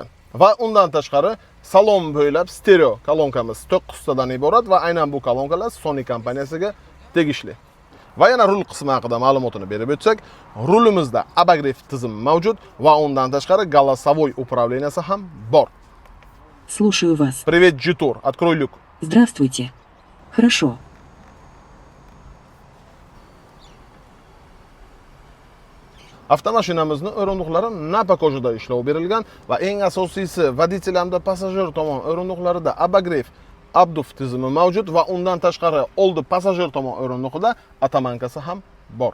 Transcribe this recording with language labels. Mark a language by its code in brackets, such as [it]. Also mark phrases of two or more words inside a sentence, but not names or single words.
[uz] Va undan tashqari salon bo'ylab stereo kolonkamiz 9 tadan iborat va aynan bu kolonkalar Sony kompaniyasiga tegishli. Va yana rul qismi haqida ma'lumotini berib o'tsak, rulimizda abagrev tizimi mavjud va undan tashqari [ru] голосовой управленияsi [uz] ham bor. [ru] Слушаю вас. Привет, Jetour, открой люк. Здравствуйте. Хорошо. [uz] Avtomashinamizning o'rindiqlari napa kojada ishlov berilgan va eng asosiysi водитель hamda passajir tomon o'rindiqlarida abagrev abduf tizimi mavjud va undan tashqari oldi passajir tomon o'rindiqida atamankasi ham bor.